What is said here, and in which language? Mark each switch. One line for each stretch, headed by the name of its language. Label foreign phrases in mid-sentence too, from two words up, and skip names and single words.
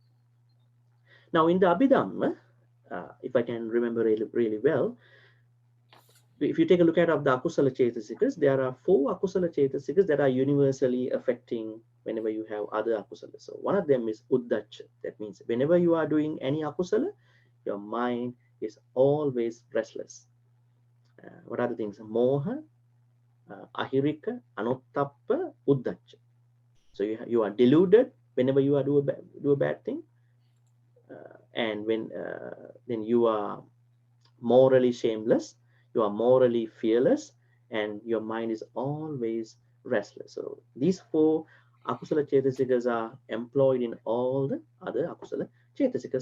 English: Now in the Abhidhamma, if I can remember really well, if you take a look at of the
Pali: akusala cetasikas,
English: there are 4
Pali: akusala cetasikas
English: that are universally affecting whenever you have other akusala. So one of them is uddacha. That means whenever you are doing any akusala, your mind is always restless. What are the things?
Pali: Moha, ahirika, anuttappa, uddacha.
English: So you are deluded whenever you are do a bad thing, and when then you are morally shameless, you are morally fearless, and your mind is always restless. So these 4
Pali: akusala cetasikas
English: are employed in all the other
Pali: akusala cetasikas.